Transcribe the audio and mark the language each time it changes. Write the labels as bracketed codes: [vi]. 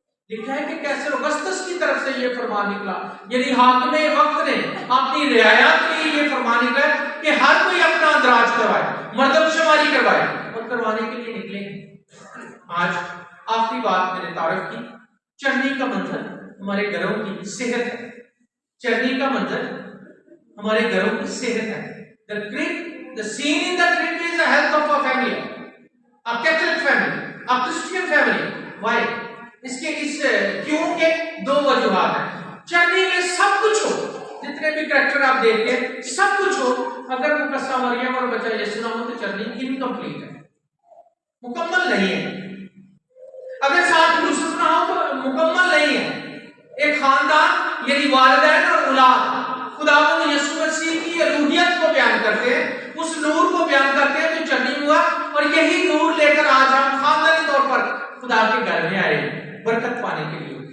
[hi] लिखा है कि कैसे अगस्तस की तरफ से ये फरमान निकला, यानी हाकिम वक्त ने अपनी रियायत के लिए ये फरमान निकला कि हर कोई अपना अंदराज करवाए, मर्दमशुमारी करवाए, और करवाने के लिए निकले। आज आखिरी बात मैंने तारीफ की, चरनी का मंजर हमारे घरों की सेहत है। चरनी का मंजर हमारे घरों की सेहत है। [en] The scene in the crib is the health of a family, a Catholic family, a Christian family. Why? [hi] इसके इस क्यों के दो वजूहात हैं। चरनी में सब कुछ हो, जितने भी कैरेक्टर आप देखते हैं सब कुछ हो, अगर मुकद्दसा मरियम और बच्चा यीशु ना हो तो चरनी इनकम्प्लीट है, मुकम्मल नहीं है। अगर साथ यूसुफ ना हो तो मुकम्मल नहीं है। एक खानदान यानी वालिदैन और औलाद खुदावंद यीशु मसीह की रूहियत को बयान करते हैं, उस नूर को बयान करते हैं जो चरनी हुआ, और यही नूर लेकर आज हम खानदानी तौर पर खुदा के घर में आए बरकत पाने के लिए।